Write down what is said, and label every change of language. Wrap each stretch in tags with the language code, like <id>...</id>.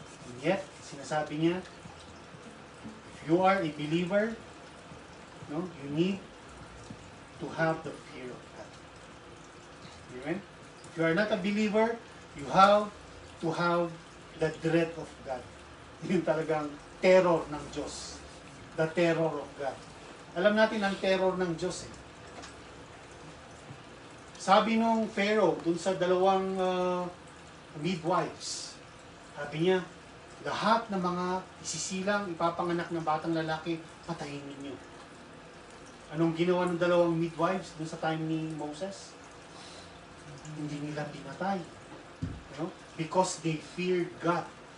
<en>And yet,</en> <tl>sinasabi niya,</tl> <en>if you are a believer, no, you need to have the fear of God. Amen? If you are not a believer, you have to have the dread of God.</en> <tl>Yun talagang terror ng Diyos.</tl> <en>The terror of God.</en> <tl>Alam natin ang terror ng Diyos eh. Sabi nung Pharaoh, dun sa dalawang midwives, sabi niya, lahat ng mga isisilang, ipapanganak ng batang lalaki, patayin ninyo. Anong ginawa ng dalawang midwives dun sa time ni Moses? Hindi nila pinatay.</tl> <en>Because they feared God.</en>